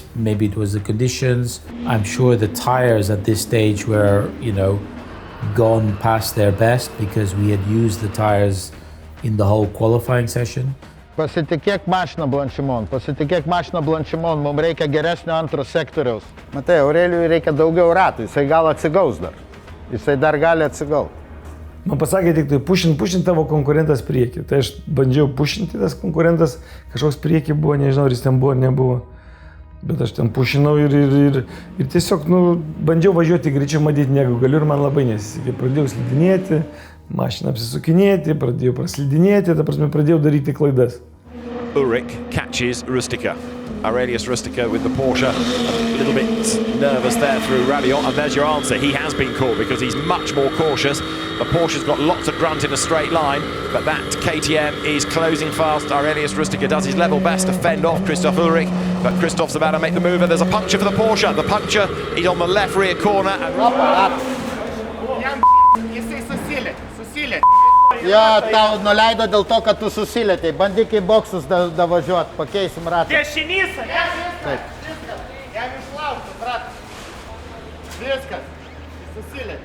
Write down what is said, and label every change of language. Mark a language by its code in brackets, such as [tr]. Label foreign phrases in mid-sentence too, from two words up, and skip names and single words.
[en] Maybe it was the conditions. I'm sure the tires at this stage were, you know, gone past their best because we had used the tires in the whole qualifying session. [lt] Pasitikėk mašiną Blanchimon, mums reikia geresnio antro sektoriaus. Matai, Aurelijui reikia daugiau ratų, jisai gal atsigaus dar. Jisai dar gali atsigauti. Man pasakė tik tai, pušint tavo konkurentas priekį. Tai aš bandžiau pušinti, tas konkurentas kažkoks priekį buvo, nežinau, ar jis ten buvo ar nebuvo. Bet aš ten pušinau ir tiesiog, nu, bandžiau važiuoti greičiau matyti, negu galiu ir man labai nesisekė. Pradėjau slidinėti, mašiną apsisukinėti, pradėjau praslidinėti, ta prasme, pradėjau daryti klaidas. [en] Ulrich catches Rusteika. Aurelijus Rusteika with the Porsche, a little bit nervous there through Raidillon, and there's your answer. He has been caught because he's much more cautious. The Porsche's got lots of grunt in a straight line, but that KTM is closing fast. Aurelijus Rusteika does his level best to fend off Christoph Ulrich, but Christoph's about to make the move, and there's a puncture for the Porsche. The puncture is on the left rear corner. [lt] Jo, tau nuleido dėl to, kad tu susilietei. Bandyk į boksus davažiuot, pakeisim ratą. Dešinys, ne? Taip. Jam išlaukti, brat. Viskas, jis susilietė.